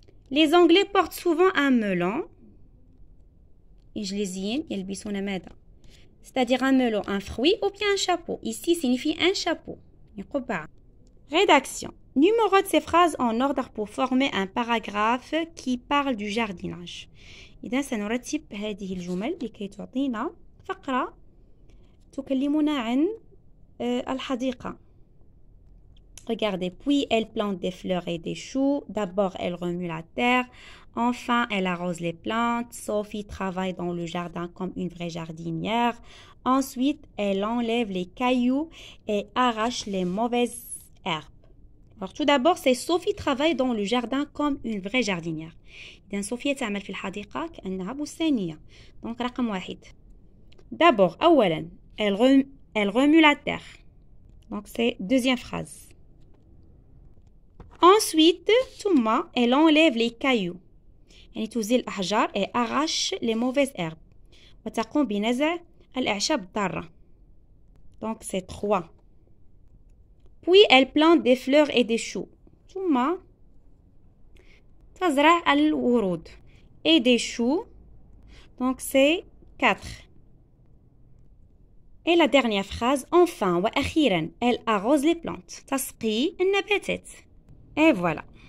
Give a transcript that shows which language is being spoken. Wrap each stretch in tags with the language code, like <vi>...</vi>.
<fr>Les Anglais portent souvent un melon.</fr> <ar>إنجليزيين يلبسون ماذا؟</ar> <fr>C'est-à-dire un melon, un fruit ou bien un chapeau. Ici, signifie un chapeau.</fr> <ar>قبعة. Rédaction.</ar> <fr>Numérote ces phrases en ordre pour former un paragraphe qui parle du jardinage.</fr> <ar>إذا سنرتب هذه الجمل لكي تعطينا فقرة تكلمنا عن الحديقة.</ar> <fr>Regardez, puis elle plante des fleurs et des choux. D'abord, elle remue la terre. Enfin, elle arrose les plantes. Sophie travaille dans le jardin comme une vraie jardinière. Ensuite, elle enlève les cailloux et arrache les mauvaises herbes. Alors, tout d'abord, c'est Sophie travaille dans le jardin comme une vraie jardinière.</fr> <ar>إذن Sophie تعمل في الحديقة كأنها بستانية. Donc, رقم واحد.</ar> <fr>D'abord, أولا, elle remue la terre. Donc, c'est deuxième phrase. Ensuite, ثم, elle enlève les cailloux.</fr> <ar>يعني تزيل الأحجار</ar> <fr>et arrache les mauvaises herbes.</fr> <ar>وتقوم بنزع الأعشاب الضارة.</ar> <fr>Donc, c'est 3. Puis, elle plante des fleurs et des choux.</fr> <ar>ثم تزرع الورود</ar> <fr>et des choux. Donc, c'est 4. Et la dernière phrase, enfin, وأخيرا, elle arrose les plantes.</fr> <ar>تسقي النباتات.</ar> <fr>Et voilà.</fr>